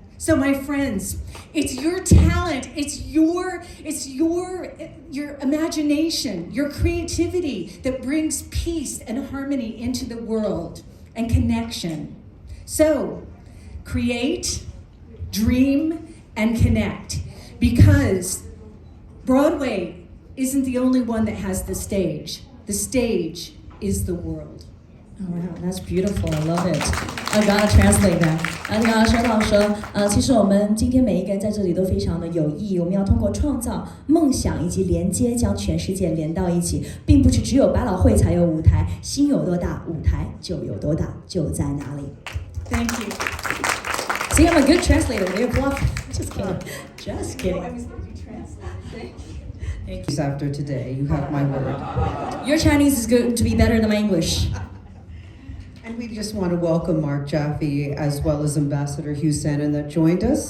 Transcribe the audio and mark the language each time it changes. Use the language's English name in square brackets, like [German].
[English] So my friends, it's your talent, it's your imagination, your creativity that brings peace and harmony into the world and connection. So, create, dream, and connect, because Broadway isn't the only one that has the stage. The stage is the world. Wow, that's beautiful. I love it. I gotta translate that. [Chinese] 你刚刚说到说，其实我们今天每一个人在这里都非常的有意义。我们要通过创造梦想以及连接，将全世界连到一起，并不是只有百老汇才有舞台，心有多大，舞台就有多大，就在哪里。 [English] Thank you. See, I'm a good translator. Just kidding. Just kidding. Thank you. After today, you have my word. Your Chinese is going to be better than my English. And we just want to welcome Mark Jaffe as well as Ambassador Hugh Sannon that joined us.